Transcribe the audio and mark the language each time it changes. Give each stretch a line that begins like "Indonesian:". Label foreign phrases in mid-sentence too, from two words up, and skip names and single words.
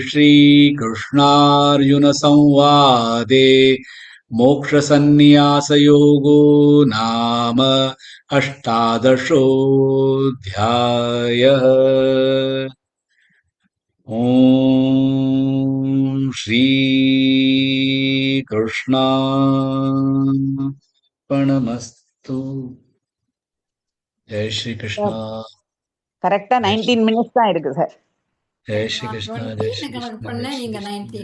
Sanskrit: श्रीकृष्णार्जुनसंवादे मोक्षसन्न्यासयोगो नाम अष्टादशोऽध्यायः ॐ श्रीकृष्णार्पणमस्तु जय श्री कृष्ण
Tamil: கரெக்டா 19 minutes தான் இருக்கு சார்
Sanskrit: जय श्री कृष्ण जय श्री
Tamil: கணக்கு
Sanskrit: कृष्ण
Tamil: பண்ண
Sanskrit: जय श्री
Tamil: நீங்க
Sanskrit: कृष्ण
Tamil: 19